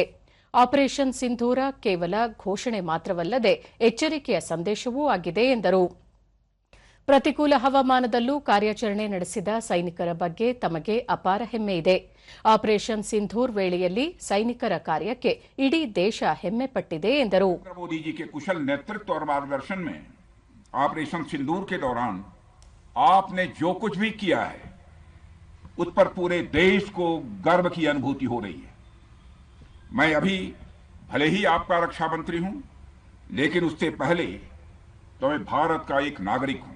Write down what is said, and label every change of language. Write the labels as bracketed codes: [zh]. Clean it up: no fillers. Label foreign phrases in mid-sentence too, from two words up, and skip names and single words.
[kn] ಆಪರೇಷನ್ ಸಿಂಧೂರ ಕೇವಲ ಘೋಷಣೆ ಮಾತ್ರವಲ್ಲದೆ ಎಚ್ಚರಿಕೆಯ ಸಂದೇಶವೂ ಆಗಿದೆ ಎಂದರು. ಪ್ರತಿಕೂಲ ಹವಾಮಾನದಲ್ಲೂ ಕಾರ್ಯಾಚರಣೆ ನಡೆಸಿದ ಸೈನಿಕರ ಬಗ್ಗೆ ತಮಗೆ ಅಪಾರ ಹೆಮ್ಮೆ ಇದೆ. ಆಪರೇಷನ್ ಸಿಂಧೂರ್ ವೇಳೆಯಲ್ಲಿ ಸೈನಿಕರ ಕಾರ್ಯಕ್ಕೆ ಇಡೀ ದೇಶ ಹೆಮ್ಮೆ ಪಟ್ಟಿದೆ ಎಂದರು. [hi] मोदी जी के कुशल नेतृत्व और मार्गदर्शन में ऑपरेशन सिंदूर के दौरान आपने जो कुछ भी किया है उस पर पूरे देश को गर्व की अनुभूति हो रही है. मैं अभी भले ही आपका रक्षा मंत्री हूं, लेकिन उससे पहले तो मैं भारत का एक नागरिक हूं.